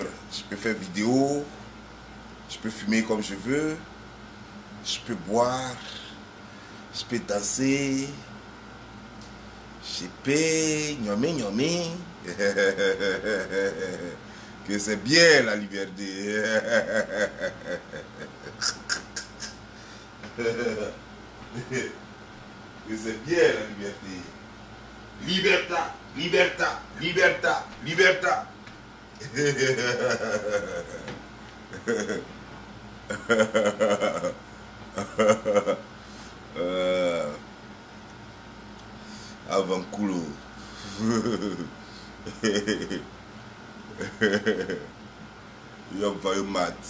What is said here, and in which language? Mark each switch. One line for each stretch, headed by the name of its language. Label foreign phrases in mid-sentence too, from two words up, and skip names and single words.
French: Je peux faire vidéo, je peux fumer comme je veux, je peux boire, je peux danser, je peux gnomer, gnomer. Que c'est bien la liberté. Que c'est bien la liberté.
Italian: Libertà, libertà, libertà, libertà. Avanculo.
English: You're very mad.